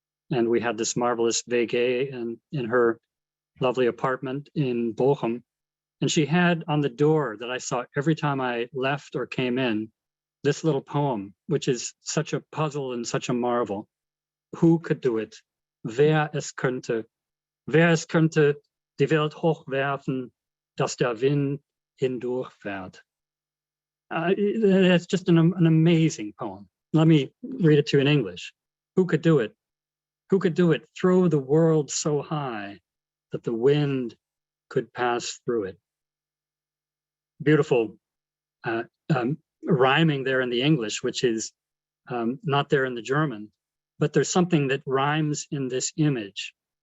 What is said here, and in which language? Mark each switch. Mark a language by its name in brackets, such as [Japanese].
[English] And we had this marvelous WG in her lovely apartment in Bochum. And she had on the door that I saw every time I left or came in, this little poem, which is such a puzzle and such a marvel. Who could do it? [German] Wer es könnte? Wer es könnte die Welt hochwerfen, dass der Wind hindurchfährt? [English] It's just an amazing poem. Let me read it to you in English. Who could do it? Who could do it? Throw the world so high that the wind could pass through it. beautiful rhyming there in the English, which is not there in the German, but there's something that rhymes in this image,